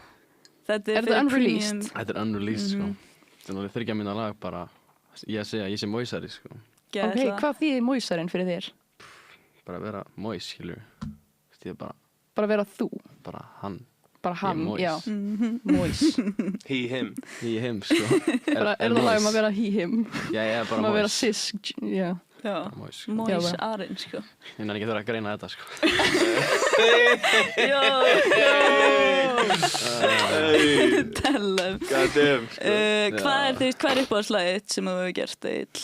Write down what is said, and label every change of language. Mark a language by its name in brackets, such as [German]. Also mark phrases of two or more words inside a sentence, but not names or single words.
[Icelandic] Er þetta unreleased? Þetta er unreleased, sko. Þetta er náttúrulega 3 mínútna lag, bara ég að segja, ég sé móisari, sko. Ok, hvað þýðir móisarinn fyrir þér? Bara að vera móis, skilur. Ég er bara... Bara vera þú? Bara hann. Bara hann, já. Móis. [English] He, him. He, him, [Icelandic] sko. Er það lag að vera [English] he, him? [Icelandic] Já, ég er bara móis. Að vera cis, já. Já, móisarinn, sko. Ég nenni ekki þurfa að greina þetta, sko. Tellum. [English] God damn, sko. [Icelandic] Hvað er uppáhaldslagið sem þú hefur gert, Egill?